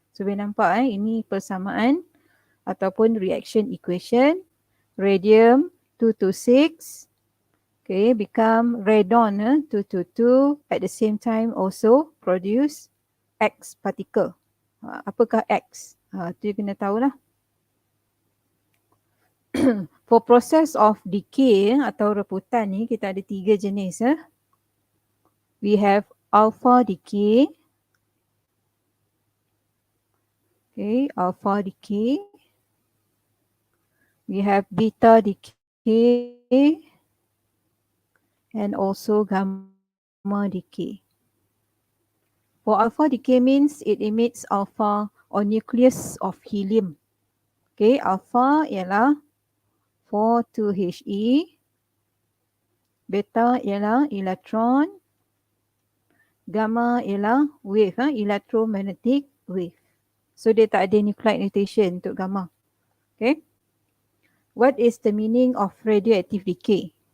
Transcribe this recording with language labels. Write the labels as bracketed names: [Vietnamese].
[Malay] So boleh nampak ini persamaan ataupun reaction equation. [English] Radium 226 okay, become radon 222 at the same time also produce X particle. [Malay] Apakah X? Tu you kena tahulah. [English] For process of decay [Malay] atau reputan ni kita ada 3 jenis. [English] We have alpha decay. Okay, alpha decay. We have beta decay and also gamma decay. For alpha decay means it emits alpha or nucleus of helium. [Malay] Okay, alpha ialah 4,2He, beta ialah electron, gamma ialah wave, electromagnetic wave. So dia tak ada nuclide notation untuk gamma. Okay. [English] What is the meaning of radioactive decay?